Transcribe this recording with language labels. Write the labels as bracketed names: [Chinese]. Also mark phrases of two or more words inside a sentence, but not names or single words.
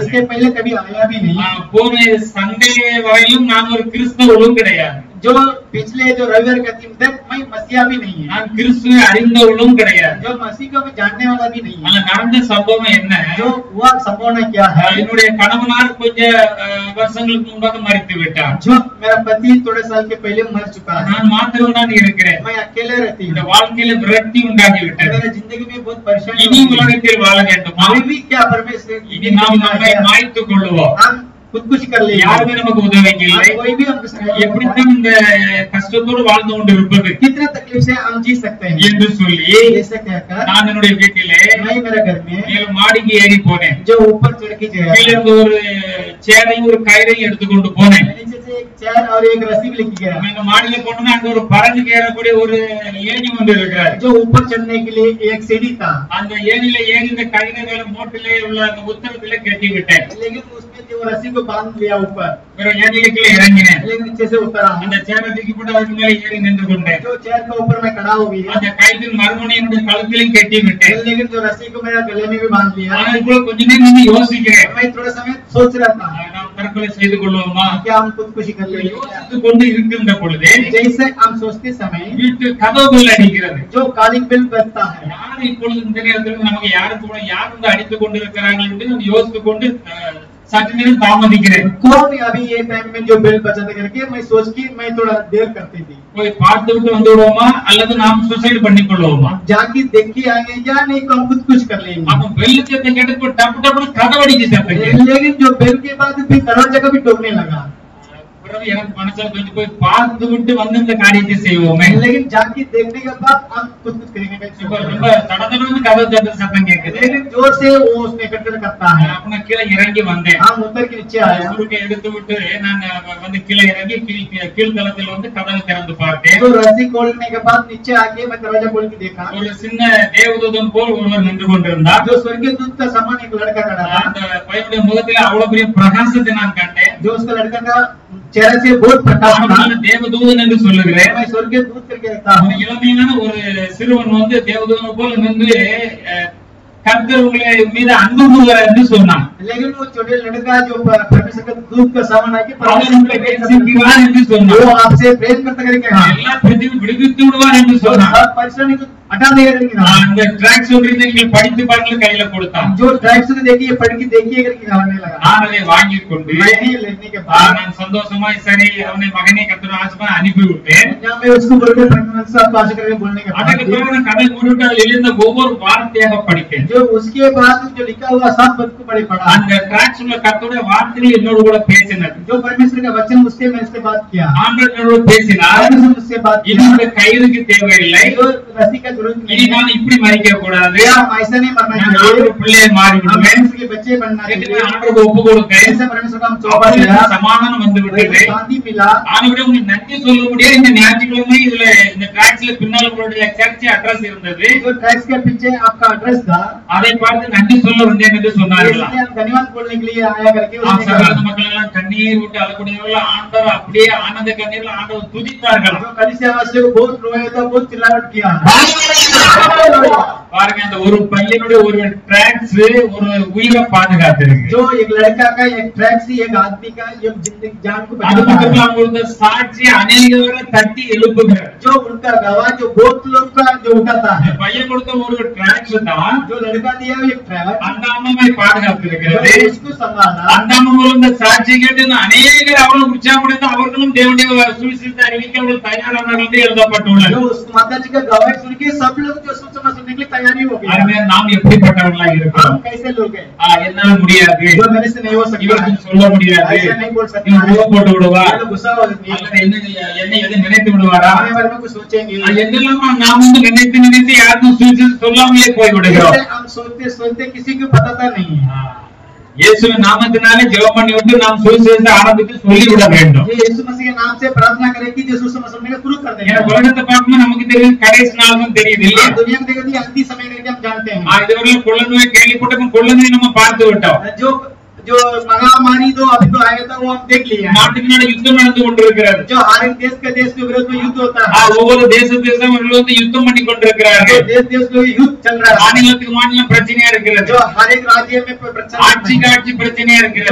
[Hindi] इसके पहले कभी आया भी नहीं। [Tamil] போன சண்டே வரையிலும் நான் ஒரு கிறிஸ்தவனும் கிடையாது. [Hindi] जो पिछले जो रविवार का दिन तक मैं मसीहा भी नहीं है। [Tamil] நான் கிறிஸ்துவை அறிந்தவளும் கிடையாது. [Hindi] जो मसीह को मैं जानने वाला भी नहीं है। [Tamil] ஆனா நடந்த சம்பவம் என்ன, [Hindi] जो हुआ संपूर्ण क्या है। [Tamil] என்னுடைய கணவனார் கொஞ்ச வருஷங்களுக்கு முன்பாக மரித்து விட்டார். [Hindi] जो मेरा पति थोड़े साल के पहले मर चुका है। [Tamil] நான் மாத்திரம் தான் இருக்கிறேன். [Hindi] मैं अकेले रहती [Tamil] இந்த [Hindi] हूँ। [Tamil] வாழ்க்கையில விரக்தி உண்டாகி விட்டது. [Hindi] मेरे जिंदगी में बहुत परेशानी [Tamil] இனி [Hindi] होती है। [Tamil] உலகத்தில் வாழ வேண்டுமா, [Hindi] अभी भी क्या परमेश्वर [Tamil] இனி நாம் நம்மை மாய்த்துக் கொள்ளுவோம். [Hindi] हम खुदकुशी कर ले। [Tamil] யாருமே நமக்கு உதவிக்கு இல்லை. [Hindi] कोई भी हमको सहायता नहीं [Tamil] எப்படித்தான் இந்த கஷ்டத்தோடு வாழ்ந்து கொண்டு இருப்பது [Hindi] कितने तकलीफ से हम जी सकते हैं। [Tamil] என்று சொல்லி [Hindi] जैसे कहकर [Tamil] நான் என்னுடைய வீட்டிலே [Hindi] मैं मेरे घर में [Tamil] மேல் மாடிக்கு ஏறி போனேன். [Hindi] जो ऊपर चढ़ के गया, [Tamil] கீழே இருந்து ஒரு சேரையும் ஒரு கயிறையும் எடுத்துக்கொண்டு போனேன். [Hindi] नीचे से एक चेयर और एक रस्सी भी लेके गया। [Tamil] இந்த மாடியில போனோம்னா அங்க ஒரு பறந்து ஏறக்கூடிய ஒரு ஏணி ஒன்று இருக்கிறார். [Hindi] जो ऊपर चढ़ने के लिए एक सीढ़ी था। [Tamil] அந்த ஏணியில ஏறி இந்த கயிறு மேல மூட்டிலே உள்ள அந்த உத்தரத்துல கட்டி விட்டேன். [Hindi] लेकिन उसमें जो रस्सी को बांध लिया ऊपर, [Tamil] வேற ஏணியில கீழே இறங்கினேன். [Hindi] लेकिन नीचे से उतर आया। [Tamil] அந்த சேரை தூக்கி போட்டு அதுக்கு மேல ஏறி நின்று கொண்டேன். [Hindi] जो चेयर के ऊपर मैं खड़ा हो गया, [Tamil] அந்த கயிற்றின் மறுமுனை என்னுடைய கழுத்திலும் கட்டி விட்டேன். [Hindi] लेकिन जो रस्सी को मेरा गले में भी बांध लिया। [Tamil] ஆனா இப்போ கொஞ்ச நேரம் நின்று யோசிக்கிறேன், [Hindi] मैं थोड़ा समय सोच रहा था [Tamil] நாம் தற்கொலை செய்து கொள்வோமா. [Hindi] क्या हम खुदकुशी कर लेंगे। [Tamil] யோசித்துக் கொண்டு இருக்கின்ற பொழுது [Hindi] जैसे हम सोचते समय [Tamil] வீட்டு கதவுகள் அடிக்கிறது. [Hindi] जो [English] calling bell [Hindi] बजता है, [Tamil] யார் இப்பொழுது இந்த நேரத்தில் நமக்கு யாரு வந்து அடித்துக் கொண்டிருக்கிறார்கள் என்று யோசித்துக் கொண்டு சற்று நேரம் தாமதிக்கிறேன். [Hindi] कौन अभी ये टाइम में जो बेल बजाते करके मैं सोच की मैं थोड़ा देर करती थी. [Tamil] போய் பார்த்து விட்டு வந்து விடுவோமா அல்லது நாம் சூசைட் பண்ணிக் கொள்வோமா? [Hindi] जाके देख के आएंगे या नहीं तो हम खुद कुछ कर लेंगे. [Tamil] அப்ப பெல் சத்தம் கேட்டு டப்பு டப்பு கதவடிக்கு சத்தம் கேட்டு. [Hindi] लेकिन जो बेल के बाद फिर दरवाजा का भी टोकने लगा. [Tamil] பிறகு எனக்கு மனசுல கொஞ்சம் போய் பார்த்து விட்டு வந்து இந்த காரியத்தை செய்வோமே. [Hindi] लेकिन जाके देखने के बाद हम खुद कुछ करेंगे. [Tamil] இப்ப ரொம்ப தடதடன்னு கதவு தட்டுற சத்தம் கேக்குது. [Hindi] लेकिन जोर से वो उसने कटर करता है. [Tamil] அப்ப கீழே இறங்கி வந்தேன். [Hindi] हम उतर के नीचे आए. [Tamil] சுருக்கை எடுத்து விட்டு நான் வந்து கீழே இறங்கி கீழ்தளத்தில் வந்து கதவை திறந்து பார்த்தேன். [Hindi] तो रस्सी खोलने के बाद नीचे आके मैं दरवाजा खोल के देखा. [Tamil] ஒரு சின்ன தேவதூதன் போல் ஒருவர் நின்று கொண்டிருந்தார். [Hindi] जो स्वर्गीय दूत का समान एक लड़का खड़ा था. [Tamil] அந்த பையனுடைய முகத்தில் அவ்வளவு பெரிய பிரகாசத்தை நான் கண்டேன். [Hindi] जो उसका लड़का का चेहरे से बहुत प्रकाश था. [Tamil] நான் தேவதூதன் என்று சொல்லுகிறேன். [Hindi] मैं स्वर्गीय दूत करके रखता हूँ. [Tamil] இளமையான ஒரு சிறுவன் வந்து தேவதூதன் போல நின்று கர்த்தர் உங்களை மீது அன்பு கூறுகிறார் என்று சொன்னான். [Hindi] लेकिन वो छोटे लड़का जो परमेश्वर का दूत का समान आके [Tamil] அவர் உங்களை நேசிக்கிறார் என்று சொன்னார். [Hindi] वो आपसे प्रेम करता करके कहा. [Tamil] எல்லா பிரச்சனையும் விடுவித்து விடுவார் என்று சொன்னார். [Hindi] सब परेशानी को हटा देगा करके कहा. [Tamil] அந்த ட்ராக் சொல்றதை நீங்கள் படித்து பாருங்கள் கையில கொடுத்தான். [Hindi] जो ट्रैक्स को देखिए पढ़ के देखिए करके कहने लगा. [Tamil] நான் அதை வாங்கி கொண்டு [Hindi] मैंने लेने के बाद [Tamil] நான் சந்தோஷமாய் சரி அவனை மகனை கர்த்தர் ஆசீர்வாதம் அனுப்பி விட்டேன். [Hindi] जब मैं उसको बोलकर परमेश्वर से आशीष करके बोलने के [Tamil] அதுக்கு [Hindi] बाद [Tamil] பிறகு நான் கதை மூடிட்டு அதில் எழுந்த ஒவ்வொரு வார்த்தையாக படித்தேன். [Hindi] जो उसके बाद जो लिखा हुआ सब पद को पढ़ा. [Tamil] அந்த ட்ராக்ஸ் உள்ள கர்த்தருடைய வார்த்தைகள் என்னோடு கூட பேசினது. [Hindi] जो परमेश्वर का वचन उससे मैं इससे बात किया. [Tamil] ஆண்டவர் என்னோடு பேசினார். [Hindi] परमेश्वर मुझसे बात किया. [Tamil] என்னோட கயிறுக்கு தேவையில்லை. [Hindi] जो रस्सी का जरूरत [Tamil] இனி [Hindi] नहीं है. [Tamil] நான் இப்படி மறிக்க கூடாது. [Hindi] हम ऐसा नहीं मरना [Tamil] நான் [Hindi] चाहिए. [Tamil] ஆண்டவர் பிள்ளையை மாறி [Hindi] हम [Tamil] விடுவேன். [Hindi] परमेश्वर के बच्चे बनना चाहिए. [Tamil] ஆண்டவருக்கு ஒப்பு கொடுத்தேன். [Hindi] ऐसा परमेश्वर का हम चौबा [Tamil] அப்பொழுது [Hindi] दिया. [Tamil] சமாதானம் வந்து விட்டது. [Hindi] शांति मिला. [Tamil] ஆண்டவரே உங்களுக்கு நன்றி சொல்ல முடியாது. இந்த ஞாயிற்றுக்கிழமை இதுல இந்த ட்ராக்ஸ்ல பின்னால் உங்களுடைய [English] church address [Tamil] இருந்தது. [Hindi] जो ट्रैक्स के पीछे आपका एड्रेस था. [Tamil] அதை பார்த்து நன்றி சொல்ல வந்தேன் என்று சொன்னார்களா? [Hindi] इसलिए हम धन्यवाद बोलने के लिए आया करके [Tamil] ஆம், [Hindi] उसने [Tamil] சகல [Hindi] कहा. [Tamil] மக்கள் எல்லாம் கண்ணீர் விட்டு அழக்கூடியவர்கள் ஆண்டவர் அப்படியே ஆனந்த கண்ணீர்ல ஆண்டவர் துதித்தார்களாம். [Hindi] जो कलीसिया वासियों को बहुत रोया था, बहुत चिल्लाहट किया. [Tamil] பாருங்க, அந்த ஒரு பையனுடைய ஒரு ட்ராக்ஸ் ஒரு உயிரை பாதுகாத்திருக்கு. [Hindi] जो एक लड़का का एक ट्रैक्स एक आदमी का एक जिंदगी जान को [Tamil] அது [Hindi] बचाता [Tamil] மட்டும் [Hindi] है. [Tamil] அவங்க கொடுத்த சாட்சி அநேகரை தட்டி எழுப்புகிறார். [Hindi] जो उनका गवाह जो बहुत लोग का जो उठाता है. [Tamil] பையன் கொடுத்த ஒரு ட்ராக்ஸ் தான் [Hindi] जो लड़का दिया वो एक ट्रैक्स [Tamil] அந்த அம்மாவை பாதுகாத்திருக்கிறது. [Hindi] उसको संभाला. [Tamil] அந்த அம்மா இந்த சாட்சி கேட்டு அநேகர் அவர்களும் உற்சாகப்படுத்த அவர்களும் தேவனுடைய சுவிசேஷத்தை அறிவிக்க அவர்கள் தயாரானார்கள் என்று எழுதப்பட்டுள்ளது. [Hindi] जो उस माता जी का गवाह सुन के सब लोग जो सुसमाचार सुनने के लिए तैयारी हो गए. [Tamil] அதுவே நாம் எப்படிப்பட்டவர்களாக இருக்கிறோம்? [Hindi] हम कैसे लोग हैं? [Tamil] என்னால முடியாது, [Hindi] जो मेरे से नहीं हो सकता [Tamil] இவருக்கு [Hindi] है. [Tamil] சொல்ல முடியாது, [Hindi] ऐसा नहीं बोल सकता [Tamil] இவன் [Hindi] है. [Tamil] உள்ள போட்டு விடுவா, [Hindi] ये लोग गुस्सा हो जाते हैं. [Tamil] அல்லது என்னை எதை நினைத்து விடுவாரா, [Hindi] हमारे बारे में कुछ सोचेंगे. [Tamil] என்னெல்லாம் நாம் வந்து நினைத்து நினைத்து யாருக்கும் சுவிசேஷம் சொல்லாமலே போய் விடுகிறோம். [Hindi] ऐसे हम सोचते सोचते किसी को पता नहीं है. [Tamil] இயேசுவின் நாமத்தினாலே ஜெபம் பண்ணி விட்டு நாம் சுவிசேஷத்தை ஆரம்பித்து சொல்லிவிட வேண்டும். [Hindi] ये यीशु मसीह के नाम से प्रार्थना करें कि जो सुसमाचार सुनने का शुरू कर दें. [Tamil] ஏன்னா உலகத்தை பார்க்கும்போது நமக்கு தெரியும் கடைசி நாளும் தெரியுது இல்லையா? [Hindi] दुनिया में देखते हैं अंतिम समय करके हम जानते हैं. [Tamil] இதுவரை கொள்ள நோய் கேள்விப்பட்ட கொள்ள நோய் நம்ம பார்த்து விட்டோம். [Hindi] जो महामारी तो अभी तो आया था वो हम देख लिया. [Tamil] நாட்டுக்கு நாடு யுத்தம் நடந்து கொண்டிருக்கிறது. [Hindi] जो हर एक देश के विरोध में युद्ध होता है. [Tamil] ஒவ்வொரு தேசம் வந்து யுத்தம் பண்ணி கொண்டிருக்கிறார்கள். [Hindi] देश में युद्ध चल रहा है. [Tamil] மாநிலத்துக்கு மாநிலம் பிரச்சனையா இருக்கிறது. [Hindi] जो हर एक राज्य में प्रचंड [Tamil] ஆட்சிக்கு ஆட்சி பிரச்சனையா இருக்கிறது.